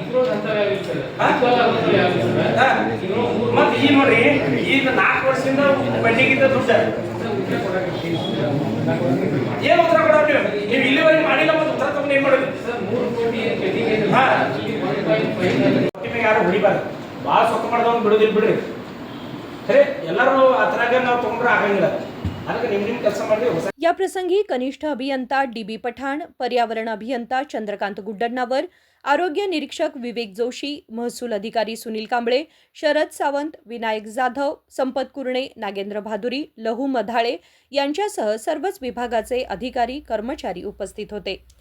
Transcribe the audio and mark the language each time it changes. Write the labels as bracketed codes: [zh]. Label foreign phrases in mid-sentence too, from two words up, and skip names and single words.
[kn] ಮತ್ತೆ ಈ ನೋಡ್ರಿ ಈಗ 4 ವರ್ಷದಿಂದ ಪೆಂಡಿಂಗ್ ಇದ್ದ ದುಡ್ಡು ಏನ್ ಉತ್ತರ ಕೊಡೋದು? ನೀವು ಇಲ್ಲಿವರೆಗೆ ಮಾಡಿಲ್ಲ, ಮತ್ತೆ ಉತ್ತರ ತಗೊಂಡು ಏನ್ ಮಾಡೋದು? ಯಾರು ಹೊಡಿಬಾರ್ದು, ಭಾಳ ಸೊಕ್ಕ ಮಾಡಿದವ್ನು ಬಿಡೋದಿಲ್ಲ ಬಿಡ್ರಿ. ಖರೆ ಎಲ್ಲರೂ ಆ ಥರಾಗ ನಾವು ತೊಗೊಂಡ್ರೆ ಆಗಂಗಿಲ್ಲ. ಅದಕ್ಕೆ ನಿಮ್ಮ ಕೆಲಸ ಮಾಡಿದ್ರೆ ಹೊಸ. [mr] याप्रसंगी कनिष्ठ अभियंता DB पठाण, पर्यावरण अभियंता चंद्रकांत गुड्डन्नावर, आरोग्य निरीक्षक विवेक जोशी, महसूल अधिकारी सुनील कांबळे, शरद सावंत, विनायक जाधव, संपत कुरणे, नागेंद्र भादुरी, लहू मधाळे यांच्यासह सर्वच विभागाचे अधिकारी कर्मचारी उपस्थित होते.